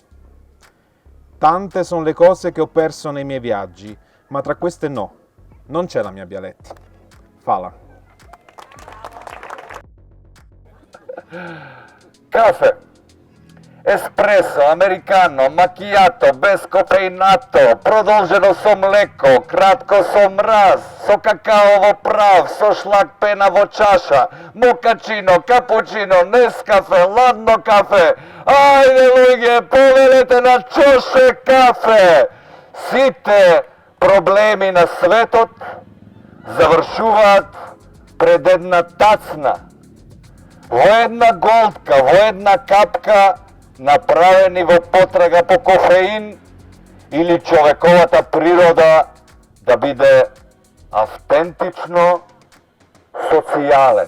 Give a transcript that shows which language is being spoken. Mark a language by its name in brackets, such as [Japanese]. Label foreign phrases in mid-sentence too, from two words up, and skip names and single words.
[Italian] Tante sono le cose che ho perso nei miei viaggi, ma tra queste no, non c'è la mia Bialetti. Fala. Caffè, espresso, americano, macchiato, [Macedonian] без кофеинато, продолжено со млеко, кратко со мраз, со какаово прав, со шлак пена во чаша, мокачино, капучино, Нескафе, ладно кафе. Ајде луѓе, повелете на чоше кафе. Сите проблеми на светот завршуваат пред една тацна, во една голтка, во една капка, направени во потрага по кофеин или човековата природа да биде автентично социјален.